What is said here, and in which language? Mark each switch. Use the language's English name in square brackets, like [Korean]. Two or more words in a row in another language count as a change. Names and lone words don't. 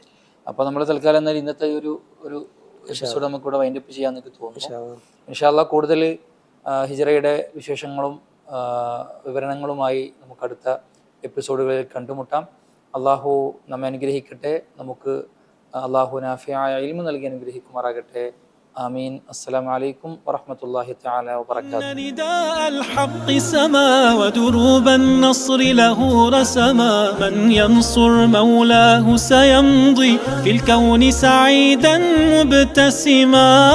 [Malayalam] അപ്പൊ നമ്മൾ തൽക്കാലം ഇന്നത്തെ ഒരു എപ്പിസോഡ് നമുക്ക് ഇവിടെ [English] wind up [Malayalam] ചെയ്യാൻ തോന്നുന്നു. [Arabic] إن شاء الله [Malayalam] കൂടുതൽ ഹിജ്റയുടെ വിശേഷങ്ങളും വിവരണങ്ങളുമായി നമുക്ക് അടുത്ത എപ്പിസോഡുകളിൽ കണ്ടുമുട്ടാം. അള്ളാഹു നമ്മെ അനുഗ്രഹിക്കട്ടെ, നമുക്ക് അള്ളാഹു നാഫിയായ ഇൽമു നൽകി അനുഗ്രഹിക്കുമാറാകട്ടെ. [Arabic] آمين. السلام عليكم ورحمة الله تعالى وبركاته. نداء الحق سما ودروب النصر له رسما، من ينصر مولاه سيمضي في الكون سعيدا مبتسما.